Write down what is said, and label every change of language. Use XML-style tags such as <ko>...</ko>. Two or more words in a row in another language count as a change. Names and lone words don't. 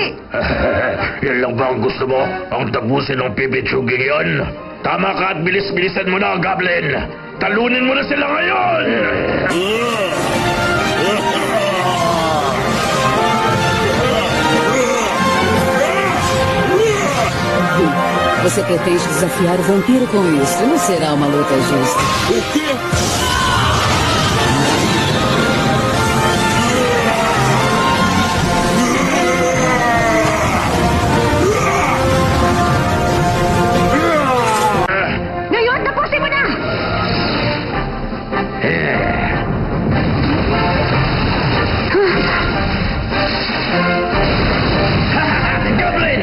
<tl>Yan lang ba ang gusto mo? Ang tapusin ng pipitsuging yon? Tama ka at bilis-bilisan mo na, Goblin. Talunin mo na sila ngayon!</tl> <pt>Você pretende desafiar o vampiro com isso? Não será uma luta justa. O quê?</pt> <tl>Ngayon, tapusin mo na! Goblin!</tl>